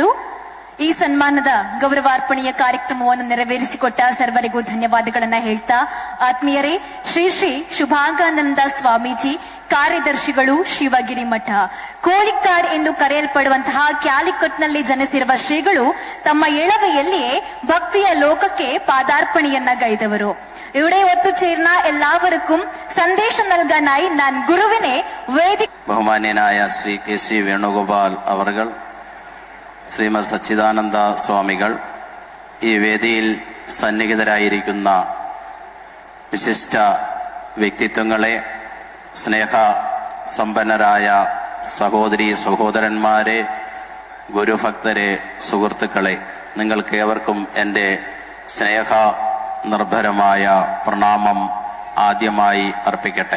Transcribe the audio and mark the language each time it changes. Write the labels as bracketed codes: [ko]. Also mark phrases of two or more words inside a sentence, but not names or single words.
[kn] ಈ ಸನ್ಮಾನದ ಗೌರವಾರ್ಪಣೆಯ ಕಾರ್ಯಕ್ರಮವನ್ನು ನೆರವೇರಿಸಿಕೊಟ್ಟ ಸರ್ವರಿಗೂ ಧನ್ಯವಾದಗಳನ್ನ ಹೇಳ್ತಾ, ಆತ್ಮೀಯರೇ, ಶ್ರೀ ಶ್ರೀ ಶುಭಾಂಗಾನಂದ ಸ್ವಾಮೀಜಿ ಕಾರ್ಯದರ್ಶಿಗಳು, ಶಿವಗಿರಿ ಮಠ, ಕೋಳಿಕಾಡ್ ಎಂದು ಕರೆಯಲ್ಪಡುವಂತಹ ಕ್ಯಾಲಿಕಟ್ನಲ್ಲಿ ಜನಿಸಿರುವ ಶ್ರೀಗಳು ತಮ್ಮ ಎಳವೆಯಲ್ಲಿಯೇ ಭಕ್ತಿಯ ಲೋಕಕ್ಕೆ ಪಾದಾರ್ಪಣೆಯನ್ನ ಗೈದವರು. [ml] ഇവിടെ ഒത്തുചേർന്ന എല്ലാവർക്കും സന്ദേശം നൽകാനായി ഞാൻ ഗുരുവിനെ ബഹുമാന്യനായ ശ്രീ കെ സി വേണുഗോപാൽ അവർകൾ, ശ്രീമദ് സച്ചിദാനന്ദ സ്വാമികൾ, ഈ വേദിയിൽ സന്നിഹിതരായിരിക്കുന്ന വിശിഷ്ട വ്യക്തിത്വങ്ങളെ, സ്നേഹ സമ്പന്നരായ സഹോദരി സഹോദരന്മാരെ, ഗുരുഭക്തരെ, സുഹൃത്തുക്കളെ, നിങ്ങൾക്കേവർക്കും എൻ്റെ സ്നേഹ നിർഭരമായ പ്രണാമം ആദ്യമായി അർപ്പിക്കട്ടെ.